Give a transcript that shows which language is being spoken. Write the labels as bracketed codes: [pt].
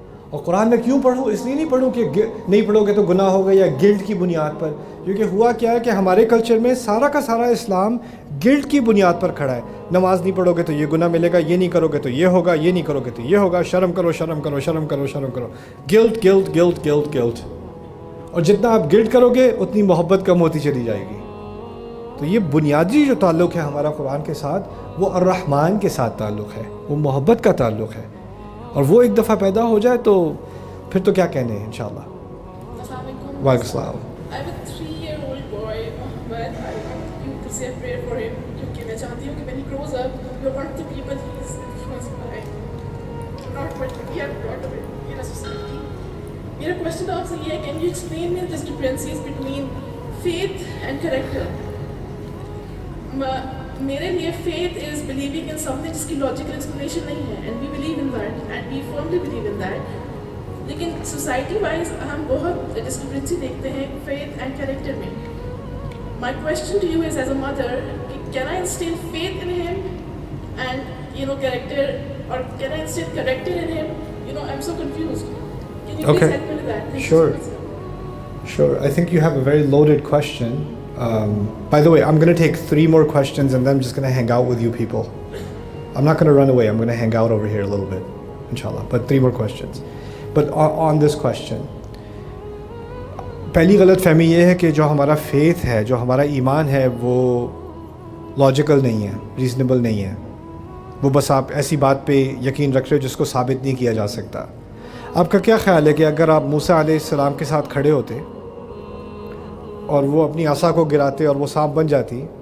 [ur] اور قرآن میں کیوں پڑھوں؟ اس لیے نہیں پڑھوں کہ نہیں پڑھو گے تو گناہ ہوگا یا گلٹ کی بنیاد پر، کیونکہ ہوا کیا ہے کہ ہمارے کلچر میں سارا کا سارا اسلام گلٹ کی بنیاد پر کھڑا ہے۔ نماز نہیں پڑھو گے تو یہ گناہ ملے گا، یہ نہیں کرو گے تو یہ ہوگا، یہ نہیں کرو گے تو یہ ہوگا، شرم کرو شرم کرو شرم کرو شرم کرو، guilt guilt guilt guilt guilt. اور جتنا آپ گلٹ کرو گے اتنی محبت کم ہوتی چلی جائے گی۔ تو یہ بنیادی جو تعلق ہے ہمارا قرآن کے ساتھ وہ الرحمن کے ساتھ تعلق ہے، وہ محبت کا تعلق ہے، اور وہ ایک دفعہ پیدا ہو جائے تو پھر تو کیا کہنے ہیں انشاءاللہ۔ وعلیکم السلام۔ [en] I have a 3-year-old boy, but I want you to say a prayer for him, [ur] کیونکہ میں چاہتی ہوں کہ [en] when he grows up, you're one of the people he is influenced by. Not but we are part of it in a society. [ur] میرا question آپ سے یہ ہے, [en] can you explain me the differences between faith and character? [ur] میرے لیے [en] faith is believing in something [ur] جس کی logical explanation نہیں ہے, [en] and we believe in that, and we firmly believe in that. [ur] لیکن سوسائٹی وائز ہم بہت ڈسکرپنسی دیکھتے ہیں [en] faith and character [ur] میں. [en] My question to you is as a mother, can I instill faith in him and character, or can I instill character in him? I'm so confused. Can you please help me with that? Thank Sure. you so much, sir. Sure. I think you have a very loaded question. By the way, I'm going to take 3 more questions and then I'm just going to hang out with you people. I'm not going to run away. I'm going to hang out over here a little bit, inshallah. But 3 more questions. But on this question, [ur] پہلی غلط فہمی یہ ہے کہ جو ہمارا faith ہے، جو ہمارا ایمان ہے، وہ لاجیکل نہیں ہے، ریزنیبل نہیں ہے، وہ بس آپ ایسی بات پہ یقین رکھ رہے ہو جس کو ثابت نہیں کیا جا سکتا۔ آپ کا کیا خیال ہے کہ اگر آپ موسیٰ علیہ السلام کے ساتھ کھڑے ہوتے اور وہ اپنی عصا کو گراتے اور وہ سانپ بن جاتی